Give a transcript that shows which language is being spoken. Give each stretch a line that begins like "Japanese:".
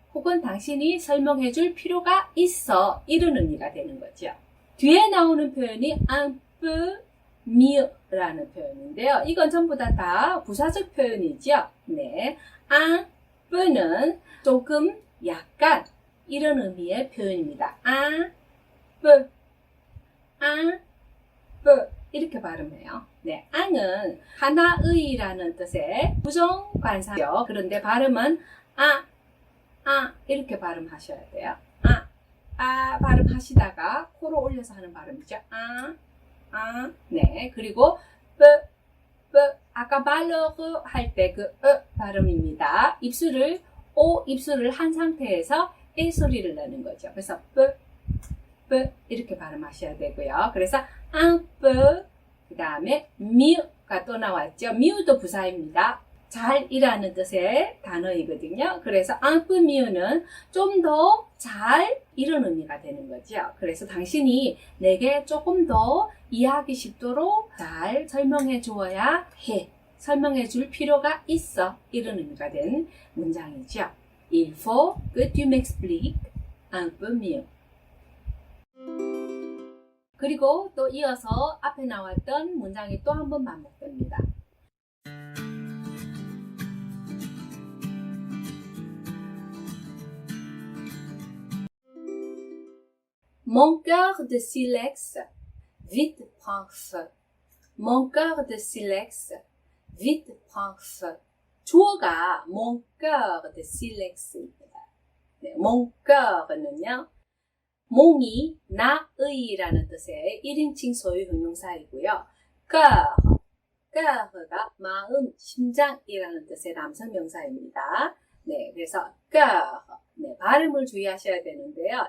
Korean: 혹은 당신이 설명해 줄 필요가 있어. 이런 의미가 되는 거죠. 뒤에 나오는 표현이
French: un peu mieux
Korean: 라는 표현인데요. 이건 전부 다 부사적 표현이죠. 네.
French: un peu
Korean: 는 조금, 약간 이런 의미의 표현입니다.
French: un peu, un peu
Korean: 이렇게 발음해요. 네, un은 하나의라는 뜻의 부정관사죠. 그런데 발음은 이렇게 발음하셔야 돼요. 발음하시다가 코로 올려서 하는 발음이죠. 네. 그리고 아까 말러그 할 때 그 발음입니다. 입술을 한 상태에서 에 소리를 내는 거죠. 그래서 이렇게 발음하셔야 되고요. 그래서
French: un peu
Korean: 그 다음에 mieux가 또 나왔죠. mieux도 부사입니다. 잘이라는 뜻의 단어이거든요. 그래서
French: un peu mieux
Korean: 는 좀 더 잘 이런 의미가 되는 거죠. 그래서 당신이 내게 조금 더 이해하기 쉽도록 잘 설명해 주어야 해. 설명해 줄 필요가 있어. 이런 의미가 된 문장이죠.
French: Il faut que tu m'expliques un peu mieux.
Korean: 그리고 또 이어서 앞에 나왔던 문장이 또 한 번 반복됩니다.
French: Mon cœur de silex, vite prend feu. Mon cœur de silex, vite prend feu.
Korean: 주어가
French: mon cœur de silex
Korean: 입니다. 네,
French: mon cœur
Korean: 는요, 몽이 나의라는 뜻의 1인칭 소유 형용사이고요. cœur가 마음, 심장이라는 뜻의 남성 명사입니다. 네, 그래서 cœur, 네, 발음을 주의하셔야 되는데요.